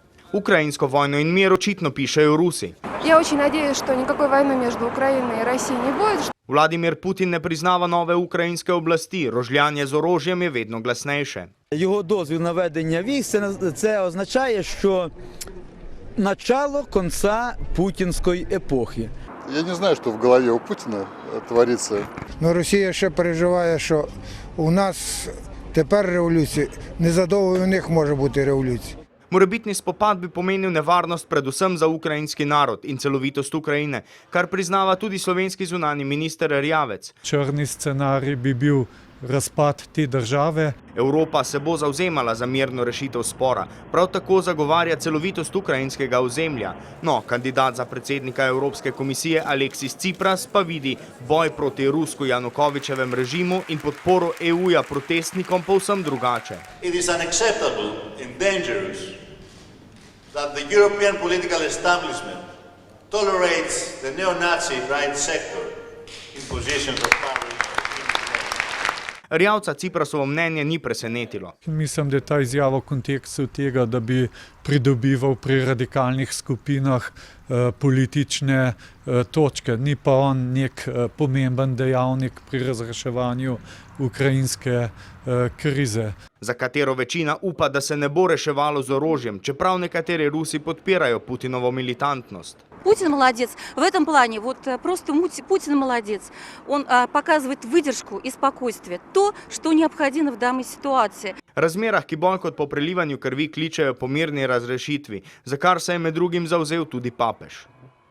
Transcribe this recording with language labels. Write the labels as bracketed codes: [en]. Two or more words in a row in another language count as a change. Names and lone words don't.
[sl] Ukrajinsko vojno in mir očitno pišejo Rusi. [ru] Я очень надеюсь, что никакой войны между Украиной и Россией не будет. [sl] Vladimir Putin ne priznava nove ukrajinske oblasti, rožljanje z orožjem je vedno glasnejše. [uk] Його дозвіл на ведення військ – це означає, що начало кінця путінської епохи. Я не знаю, що в голові у Путіна твориться. Но Росія ще переживає, що у нас тепер революція, незадовго у них може бути революція. [sl] Morebitni spopad bi pomenil nevarnost predvsem za ukrajinski narod in celovitost Ukrajine, kar priznava tudi slovenski zunanji minister Erjavec. Črni scenarij bi bil razpad te države. Evropa se bo zavzemala za mirno rešitev spora, prav tako zagovarja celovitost ukrajinskega ozemlja. No, kandidat za predsednika Evropske komisije Aleksis Tsipras pa vidi boj proti rusko-Janukovičevem režimu in podporo EU-ja protestnikom povsem drugače. [en] It is unacceptable and dangerous that the European political establishment tolerates the neo-Nazi right sector in positions of power. [sl] Erjavca Tsiprasovo mnenje ni presenetilo. Mislim, da je ta izjava v kontekstu tega, da bi pridobival pri radikalnih skupinah politične točke. Ni pa on nek pomemben dejavnik pri razreševanju ukrajinske krize. Za katero večina upa, da se ne bo reševalo z orožjem, čeprav nekateri Rusi podpirajo Putinovo militantnost. [ru] Путин молодец. В этом плане вот просто Путин молодец. Он показывает выдержку и спокойствие. То, что необходимо в данной ситуации. [sl] Razmerah, ki bolj kot po prelivanju krvi kličejo po mirni razrešitvi, za kar se je med drugim zavzel tudi papež.